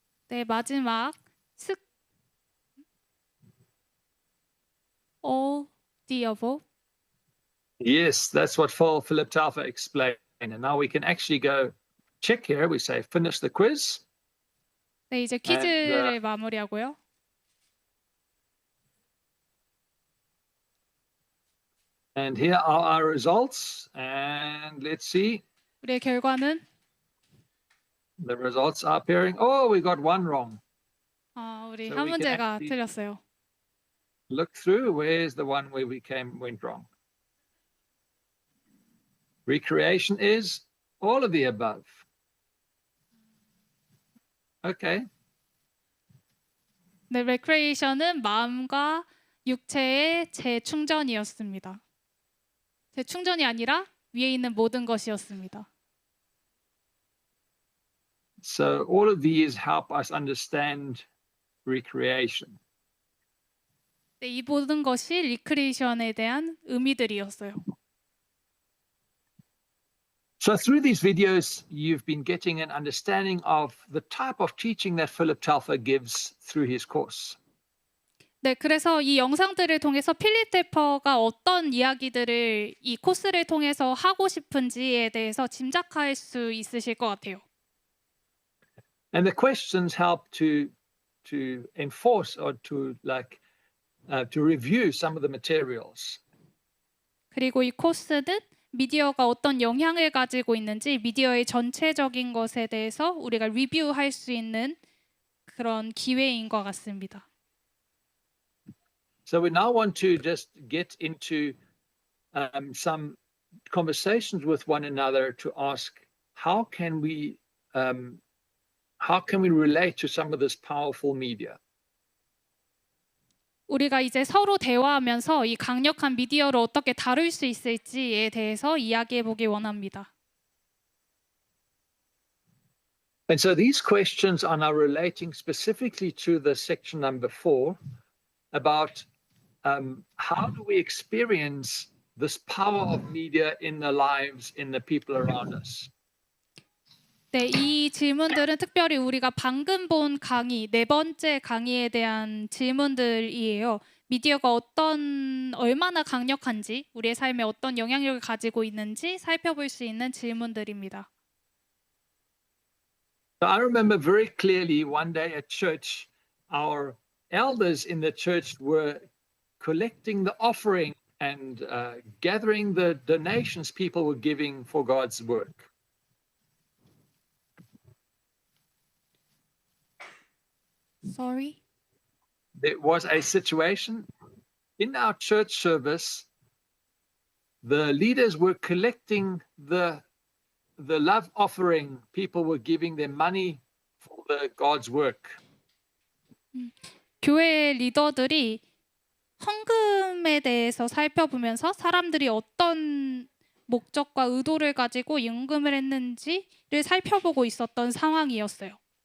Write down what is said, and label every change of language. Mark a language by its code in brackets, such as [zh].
[ko] 네, 마지막 [en] all the above. Yes, that's what Philip Taufer explained. And now we can actually go check here. We say finish the quiz. [ko] 네, 이제 퀴즈를 마무리하고요. [en] And here are our results. And let's see. [ko] 우리의 결과는 [en] The results are appearing. Oh, we got one wrong. [ko] 우리 [en] So [ko] 한 [en] we can [ko] 문제가 [en] actually [ko] 틀렸어요. [en] Look through. Where's the one where we went wrong? Recreation is all of the above. Okay. [ko] 네, recreation은 마음과 육체의 재충전이었습니다. 재충전이 아니라 위에 있는 모든 것이었습니다. [en] So all of these help us understand recreation. [ko] 네, 이 모든 것이 리크리에이션에 대한 의미들이었어요. [en] So through these videos, you've been getting an understanding of the type of teaching that Philip Taufer gives through his course. [ko] 네, 그래서 이 영상들을 통해서 필립 텔퍼가 어떤 이야기들을 이 코스를 통해서 하고 싶은지에 대해서 짐작할 수 있으실 것 같아요. [en] And the questions help to enforce or to review some of the materials. [ko] 그리고 이 코스는 미디어가 어떤 영향을 가지고 있는지 미디어의 전체적인 것에 대해서 우리가 리뷰할 수 있는 그런 기회인 것 같습니다. [en] So we now want to just get into some conversations with one another to ask how can we relate to some of this powerful media? [ko] 우리가 이제 서로 대화하면서 이 강력한 미디어를 어떻게 다룰 수 있을지에 대해서 이야기해 보기 원합니다. [en] And so these questions are now relating specifically to the section number 4 about how do we experience this power of media in the lives, in the people around us. [ko] 네, 이 질문들은 특별히 우리가 방금 본 강의, 네 번째 강의에 대한 질문들이에요. 미디어가 얼마나 강력한지, 우리의 삶에 어떤 영향력을 가지고 있는지 살펴볼 수 있는 질문들입니다. [en] So I remember very clearly one day at church, our elders in the church were collecting the offering and gathering the donations people were giving for God's work. Sorry? There was a situation in our church service. The leaders were collecting the love offering. People were giving their money for God's work. [ko] 교회 리더들이 헌금에 대해서 살펴보면서 사람들이 어떤 목적과 의도를 가지고 헌금을 했는지를 살펴보고 있었던 상황이었어요.